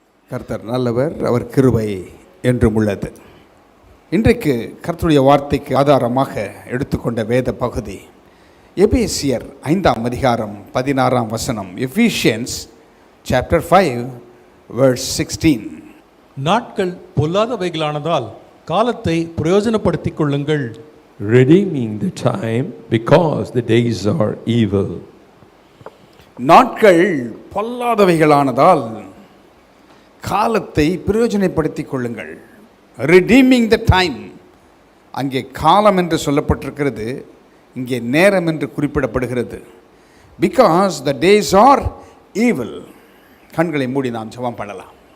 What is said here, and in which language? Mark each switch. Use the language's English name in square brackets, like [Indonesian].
[Tamil] கர்த்தர் நல்லவர், அவர் கிருபை என்றும் உள்ளது. இன்றைக்கு கர்த்தருடைய வார்த்தைக்கு ஆதாரமாக எடுத்துக்கொண்ட வேத பகுதி எபேசியர் 5ஆம் அதிகாரம் 16ஆம் வசனம். [English] Ephesians chapter 5 verse 16. [Tamil] நாட்கள் பொல்லாதவைகளானதால் காலத்தை பிரயோஜனப்படுத்திக் கொள்ளுங்கள். [English] Redeeming the time because the days are evil. [Tamil] நாட்கள் பொல்லாதவைகளானதால் காலத்தை பிரயோஜனப்படுத்திக் கொள்ளுங்கள். [English] Redeeming the time. [Tamil] அங்கே காலம் என்று சொல்லப்பட்டிருக்கிறது, இங்கே நேரம் என்று குறிப்பிடப்படுகிறது. [English] Because the days are evil. [Tamil] கண்களை மூடி நாம் ஜெபம் பண்ணலாம்.